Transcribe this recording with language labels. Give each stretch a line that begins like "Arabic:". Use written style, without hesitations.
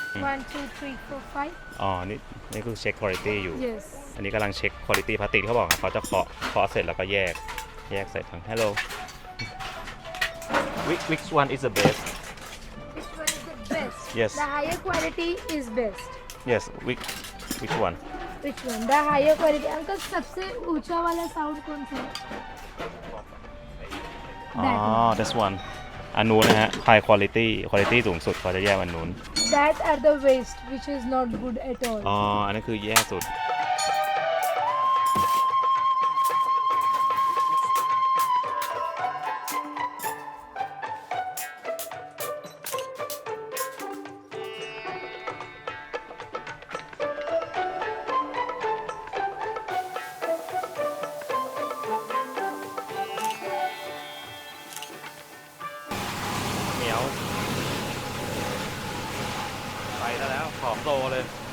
English: One, two, three, four, five.
Thai: อ๋อ นี่คือเช็คคุณภาพอยู่
English: Yes.
Thai: อันนี้กำลังเช็คคุณภาพพลาสติกเขาบอกเขาจะเคาะเสร็จแล้วก็แยกใส่ถัง
English: Hello which one is the best Which one is the best? Yes. The higher quality is best. yes which one Which one? The higher quality.
Hindi: Uncle, सबसे ऊंचा वाला sound कौन सा है?
Thai: อ๋อ
English: this one
Thai: อันนู้นนะฮะ
English: high quality
Thai: สูงสุดเขาจะแยกอันนู้น
English: That are the waste, which is not good at all.
Thai: อ๋อ อันนั้นคือแย่สุด เหนียวไปแล้วผอมโตเลย